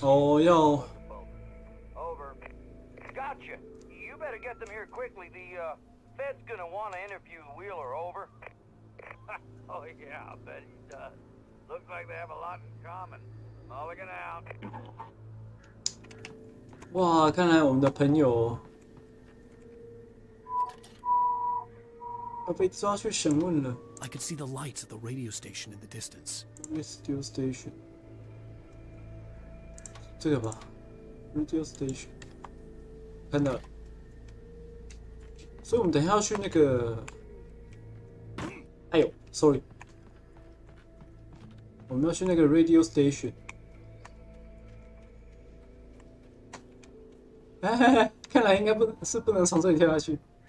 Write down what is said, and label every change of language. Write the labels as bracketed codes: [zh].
[en] Oh, yo. Over. Gotcha. You better get them here quickly. The Fed's gonna want to interview Wheeler. Over. Oh yeah, I bet he does. Looks like they have a lot in common. Mulligan out. [zh] 哇，看来我们的朋友要被抓去审问了。 [en] I could see the lights at the radio station in the distance. [zh] Radio station， 这个吧 ，Radio station， 看到了。所以我们等一下要去那个，哎呦 ，sorry， 我们要去那个 Radio station。哎，看来应该不能从这里跳下去。